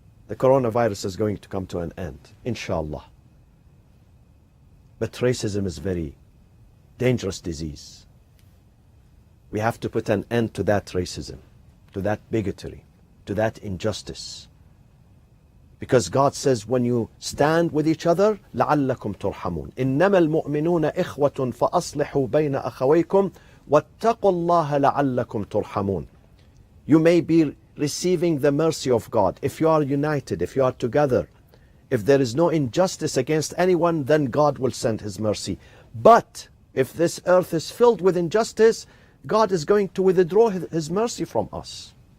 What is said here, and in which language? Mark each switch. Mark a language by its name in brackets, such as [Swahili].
[English] The coronavirus is going to come to an end, inshallah. But racism is a very dangerous disease. We have to put an end to that racism, to that bigotry, to that injustice. Because God says, when you stand with each other, [Arabic] لَعَلَّكُمْ تُرْحَمُونَ إِنَّمَا الْمُؤْمِنُونَ إِخْوَةٌ فَأَصْلِحُوا بَيْنَ أَخَوَيْكُمْ وَاتَّقُوا اللَّهَ لَعَلَّكُمْ تُرْحَمُونَ. [English] You may be receiving the mercy of God if you are united, if you are together. If there is no injustice against anyone, then God will send his mercy. But if this earth is filled with injustice, God is going to withdraw his mercy from us.